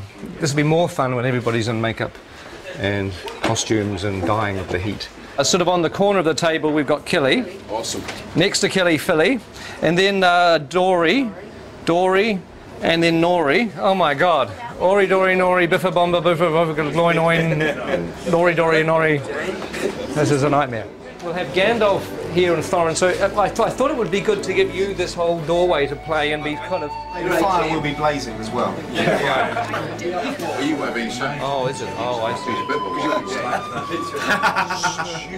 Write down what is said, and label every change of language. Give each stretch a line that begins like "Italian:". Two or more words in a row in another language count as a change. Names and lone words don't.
English: This will be more fun when everybody's in makeup and costumes and dying of the heat. Sort of on the corner of the table, we've got Killy. Awesome. Next to Killy, Philly, and then Dory, and then Nori. Oh my God! Ori, Dory, Nori, Biffa, Bomba, Biffa, Biffa, Gloin, Oin, Nori, Dory, Nori. This is a nightmare. We'll have Gandalf here and Thorin, so I thought it would be good to give you this whole doorway to play and be kind of... The fire will be blazing as well. Are you having say? Oh, is it? Oh, I see.